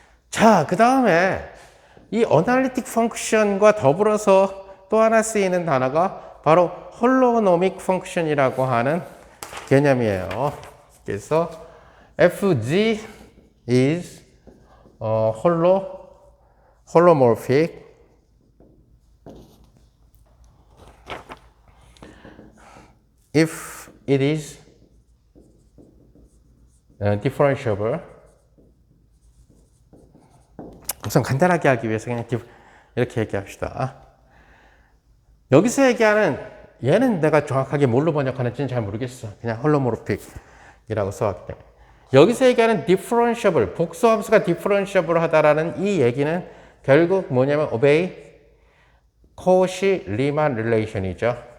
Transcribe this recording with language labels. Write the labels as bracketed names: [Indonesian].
[Korean] 자, 그 다음에 이 어널리틱 펑션과 더불어서 또 하나 쓰이는 단어가 바로 홀로노믹 펑션이라고 하는 개념이에요. [English] 그래서 FG is holomorphic if it is differentiable. [Korean] 우선 간단하게 하기 위해서 그냥 이렇게 얘기합시다. 여기서 얘기하는 얘는 내가 정확하게 뭘로 번역하는지는 잘 모르겠어. 그냥 홀로모르픽이라고 써왔기 때문에. 여기서 얘기하는 differentiable, 복수함수가 differentiable 하다라는 이 얘기는 결국 뭐냐면 obey 코시-리만 릴레이션이죠.